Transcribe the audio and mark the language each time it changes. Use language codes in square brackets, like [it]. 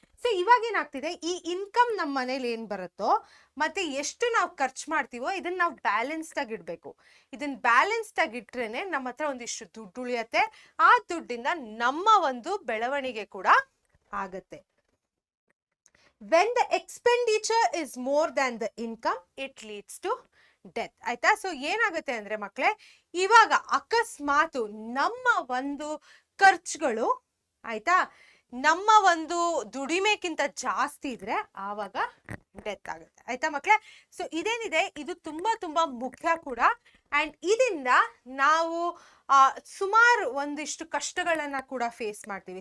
[kn] So ಇವಾಗ ಏನಾಗ್ತಿದೆ, ಈ ಇನ್ಕಮ್ ನಮ್ಮ ಮನೇಲಿ ಏನು ಬರುತ್ತೋ ಮತ್ತೆ ಎಷ್ಟು ನಾವು ಖರ್ಚು ಮಾಡ್ತೀವೋ ಇದನ್ನ ನಾವು ಬ್ಯಾಲೆನ್ಸ್ಡ್ ಆಗಿ ಇಡಬೇಕು. ಇದನ್ನ ಬ್ಯಾಲೆನ್ಸ್ಡ್ ಆಗಿ ಇಟ್ರೇನೆ ನಮ್ಮ ಹತ್ರ ಒಂದಿಷ್ಟು ದುಡ್ಡು ಉಳಿಯತ್ತೆ. ಆ ದುಡ್ಡಿಂದ ನಮ್ಮ ಒಂದು ಬೆಳವಣಿಗೆ ಕೂಡ ಆಗತ್ತೆ. [en] When the expenditure is more than the income, it leads to death. [kn] ಆಯ್ತಾ? ಸೊ ಏನಾಗುತ್ತೆ ಅಂದ್ರೆ ಮಕ್ಕಳೇ, ಇವಾಗ ಅಕಸ್ಮಾತ್ ನಮ್ಮ ಒಂದು ಖರ್ಚುಗಳು ಆಯ್ತಾ ನಮ್ಮ ಒಂದು ದುಡಿಮೆಕ್ಕಿಂತ ಜಾಸ್ತಿ ಇದ್ರೆ ಆವಾಗ ಡೆತ್ ಆಗುತ್ತೆ. ಆಯ್ತಾ ಮಕ್ಕಳೇ? ಸೊ ಇದೇನಿದೆ ಇದು ತುಂಬಾ ಮುಖ್ಯ ಕೂಡ. ಅಂಡ್ ಇದರಿಂದ ನಾವು ಸುಮಾರು ಒಂದಿಷ್ಟು ಕಷ್ಟಗಳನ್ನ ಕೂಡ ಫೇಸ್ ಮಾಡ್ತೀವಿ.